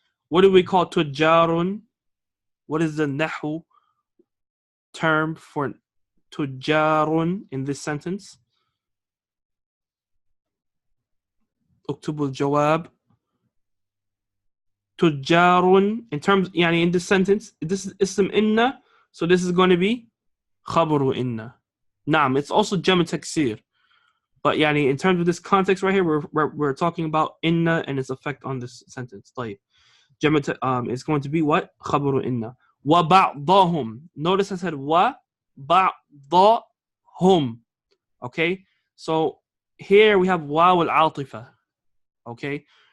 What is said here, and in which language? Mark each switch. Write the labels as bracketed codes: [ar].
[en] What do we call تجار? What is the nahu term for تجار in this sentence? [ar] اكتبوا الجواب. [en] تجار in terms يعني in this sentence, this is اسم إن, so this is going to be خبر إن. نعم, it's also جمع تكسير. But يعني in terms of this context right here, we're talking about inna and its effect on this sentence. طيب. It's going to be what? خبر inna. [ar] وبعضهم. [en] Notice I said وبعضهم. Okay? So here we have واو العاطفة. Okay?